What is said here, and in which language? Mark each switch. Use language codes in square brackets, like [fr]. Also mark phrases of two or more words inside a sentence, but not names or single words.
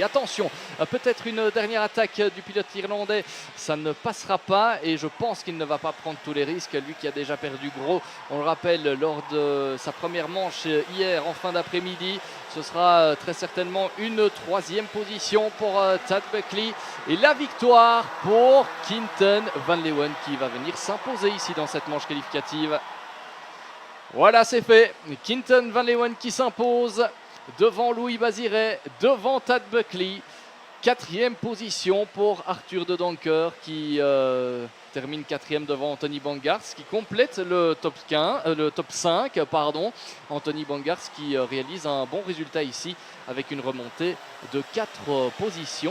[fr] Attention, peut-être une dernière attaque du pilote irlandais, ça ne passera pas et je pense qu'il ne va pas prendre tous les risques, lui qui a déjà perdu gros, on le rappelle, lors de sa première manche hier en fin d'après-midi. Ce sera très certainement une 3e position pour Tad Buckley et la victoire pour Quintin van Leeuwen qui va venir s'imposer ici dans cette manche qualificative. Voilà, c'est fait. Quintin van Leeuwen qui s'impose devant Louis Baziret, devant Tad Buckley. 4e position pour Arthur de Donker qui termine 4e devant Anthony Bangars qui complète le top 5. Anthony Bangars qui réalise un bon résultat ici avec une remontée de 4 positions.